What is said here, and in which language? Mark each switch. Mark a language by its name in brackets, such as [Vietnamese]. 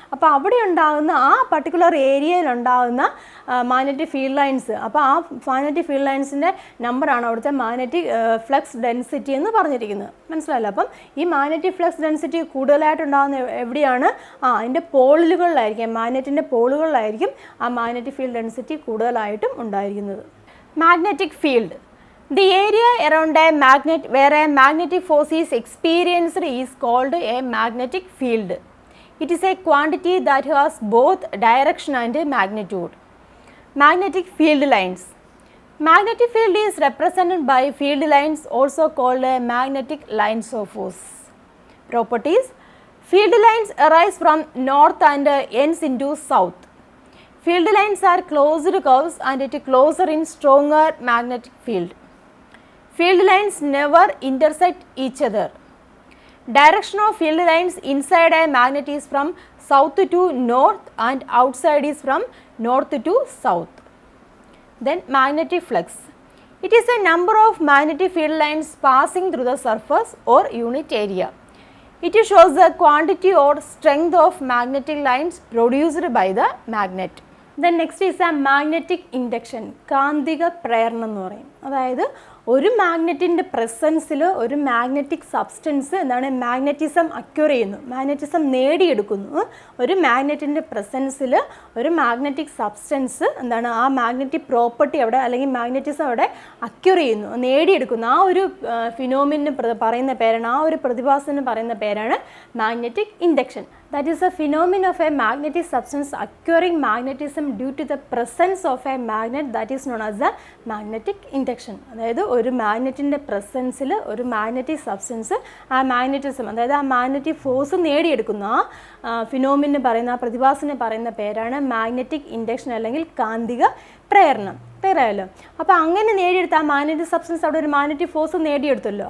[Malayalam] അപ്പോൾ അവിടെ ഉണ്ടാകുന്ന ആ പർട്ടിക്കുലർ ഏരിയയിലുണ്ടാകുന്ന മാഗ്നറ്റിക് ഫീൽഡ് ലൈൻസ് അപ്പോൾ ആ മാഗ്നറ്റിക് ഫീൽഡ് ലൈൻസിൻ്റെ നമ്പറാണ് അവിടുത്തെ മാഗ്നറ്റിക് ഫ്ലക്സ് ഡെൻസിറ്റി എന്ന് പറഞ്ഞിരിക്കുന്നത്. മനസ്സിലായല്ലോ? അപ്പം ഈ മാഗ്നറ്റിക് ഫ്ലക്സ് ഡെൻസിറ്റി കൂടുതലായിട്ടുണ്ടാകുന്ന എവിടെയാണ്? അതിൻ്റെ പോളുകളിലായിരിക്കും, മാഗ്നറ്റിൻ്റെ പോളുകളിലായിരിക്കും ആ മാഗ്നറ്റിക് ഫീൽഡ് ഡെൻസിറ്റി കൂടുതലായിട്ടും ഉണ്ടായിരിക്കുന്നത്. Magnetic field. [English] The area around a magnet where a magnetic force is experienced is called a magnetic field. It is a quantity that has both direction and magnitude. Magnetic field lines. Magnetic field is represented by field lines also called magnetic lines of force. Properties. Field lines arise from north and ends into south. Field lines are closed curves and it closer in stronger magnetic field. Field lines never intersect each other. Direction of field lines inside a magnet is from south to north and outside is from north to south. Then magnetic flux. It is a number of magnetic field lines passing through the surface or unit area. It shows the quantity or strength of magnetic lines produced by the magnet. Then next is a magnetic induction. [Malayalam] കാന്തിക പ്രേരണ എന്ന് പറയും. അതായത് ഒരു മാഗ്നറ്റിൻ്റെ പ്രസൻസിൽ ഒരു magnetic substance എന്താണ് magnetism acquire ചെയ്യുന്നു, magnetism നേടിയെടുക്കുന്നു. ഒരു മാഗ്നറ്റിൻ്റെ പ്രസൻസിൽ ഒരു മാഗ്നറ്റിക് സബ്സ്റ്റൻസ് എന്താണ് ആ മാഗ്നറ്റിക് പ്രോപ്പർട്ടി അവിടെ അല്ലെങ്കിൽ മാഗ്നറ്റിസം അവിടെ അക്യൂർ ചെയ്യുന്നു, നേടിയെടുക്കുന്നു. ആ ഒരു ഫിനോമിന് പറയുന്ന പേരാണ്, ആ ഒരു പ്രതിഭാസത്തിന് പറയുന്ന പേരാണ് magnetic induction. [English] That is a phenomenon of a magnetic substance acquiring magnetism due to the presence of a magnet that is known as a magnetic induction. [Malayalam] അതായത് ഒരു മാഗ്നറ്റിൻ്റെ പ്രസൻസിൽ ഒരു മാഗ്നറ്റിക് സബ്സ്റ്റൻസ് ആ മാഗ്നറ്റിസം അതായത് ആ മാഗ്നറ്റിക് ഫോഴ്സ് നേടിയെടുക്കുന്നു. ആ ഫിനോമിന് പറയുന്ന ആ പ്രതിഭാസത്തിന് പറയുന്ന പേരാണ് മാഗ്നറ്റിക് ഇൻഡക്ഷൻ അല്ലെങ്കിൽ കാന്തിക പ്രേരണം. ക്ലിയറായല്ലോ? അപ്പോൾ അങ്ങനെ നേടിയെടുത്ത ആ മാഗ്നറ്റിക് സബ്സ്റ്റൻസ് അവിടെ ഒരു മാഗ്നറ്റിക് ഫോഴ്സ് നേടിയെടുത്തല്ലോ.